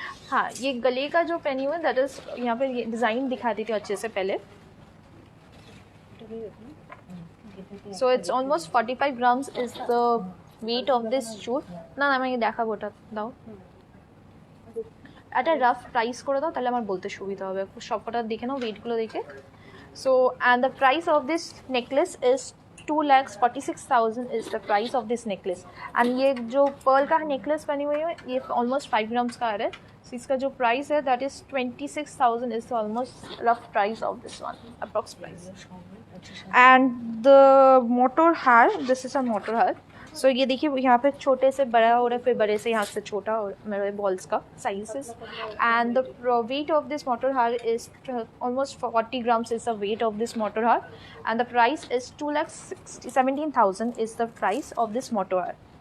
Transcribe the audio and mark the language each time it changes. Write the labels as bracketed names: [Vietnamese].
[Hindi] हाँ ये गले का जो पहनी हुई है [English] that is [Hindi] यहाँ पे ये डिज़ाइन दिखा दी थी अच्छे से पहले। [English] So it's almost 45 grams is the weight of this chud. [Bangla] না আমি দেখা ওটা দাও, একটা রাফ প্রাইস করে দাও তাহলে আমার বলতে সুবিধা হবে, সবকটা দেখে নাও ওয়েটগুলো দেখে। [English] so and the price of this necklace is 2,46,000 is the price of this necklace and [Hindi] ये जो पर्ल का नेकलेस बनी हुई है ये ऑलमोस्ट 5 grams का आ रहा है। [English] so [Hindi] इसका जो प्राइस है [English] That is 26,000 is the almost rough price of this one, approx price. and the motor हार, this is a motor हार। [Hindi] सो ये देखिए यहाँ पे छोटे से बड़ा हो रहा है, फिर बड़े से यहाँ से छोटा और मेरे बॉल्स का sizes [English] And the weight of this motor हार is almost 40 grams is the weight of this motor हार and the price is 2,17,000 is the price of this motor हार।